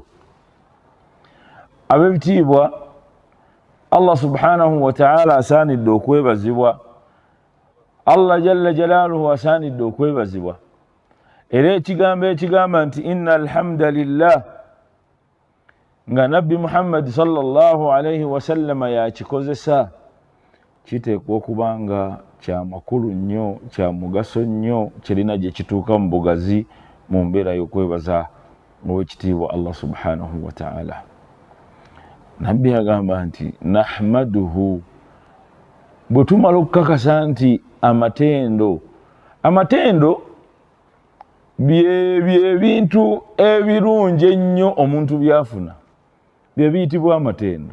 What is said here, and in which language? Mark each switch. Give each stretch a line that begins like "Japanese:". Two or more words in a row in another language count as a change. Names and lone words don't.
Ganda: Ab'ebitiibwa, Allah
Arabic: سبحانه وتعالى
Ganda: asaanidde okwebazibwa. Allah
Arabic: جل جلاله
Ganda: asaanidde okwebazibwa. Era ekigambo ekigamba nti
Arabic: إن الحمد لله
Ganda: nga Nabbi Muhammad
Arabic: صلى الله عليه وسلم
Ganda: yakikozesa, kiteekwa okuba nga kya makulu nnyo, kya mugaso nnyo, kirina gye kituuka mu bugazi mu mbeera y'okwebaza ow'ekitiibwa Allah
Arabic: سبحانه وتعالى.
Ganda: Nabbi agamba nti nahmaduhu, bwe tumala okukakasa nti amatendo byebintu ebirungi ennyo omuntu byafuna, bye biyitibwa amatendo.